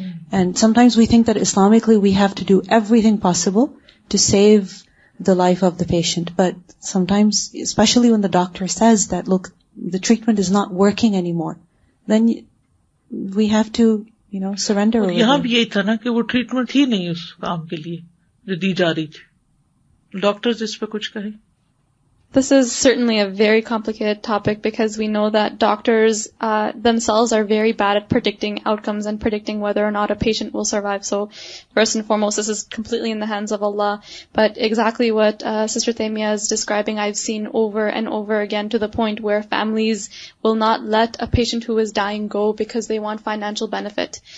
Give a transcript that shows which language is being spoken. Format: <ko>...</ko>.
<en>And sometimes we think that Islamically we have to do everything possible to save the life of the patient. But sometimes, especially when the doctor says that, look, the treatment is not working anymore, then we have to, surrender.</en> <hi>और यहाँ भी यही था ना कि वो treatment ही नहीं उस काम के लिए जो दी जा रही थी. डॉक्टर्स इस पे कुछ कहें?</hi> <en>This is certainly a very complicated topic because we know that doctors themselves are very bad at predicting outcomes and predicting whether or not a patient will survive. So first and foremost, this is completely in the hands of Allah. But exactly what Sister Taimiyah is describing, I've seen over and over again, to the point where families will not let a patient who is dying go because they want financial benefit.</en>